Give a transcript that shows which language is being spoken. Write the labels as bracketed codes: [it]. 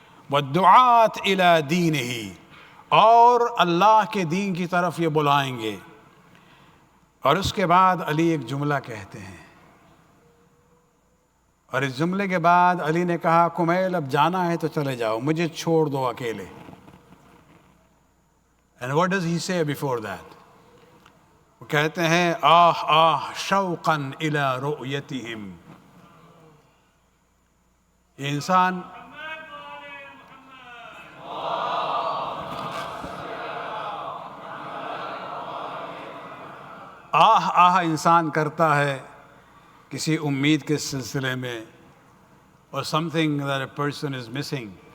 [ar] والدعاة الی دینہ، [ur] اور اللہ کے دین کی طرف یہ بلائیں گے. اور اس کے بعد علی ایک جملہ کہتے ہیں، اور اس جملے کے بعد علی نے کہا کمیل اب جانا ہے تو چلے جاؤ، مجھے چھوڑ دو اکیلے. [en] And what does he say before that? [ur] وہ کہتے ہیں آہ آہ [ar] شوقاً الی رؤیتہم. [ur] یہ انسان آہ آہ انسان کرتا ہے کسی امید کے سلسلے میں، اور [en] something that a person is missing.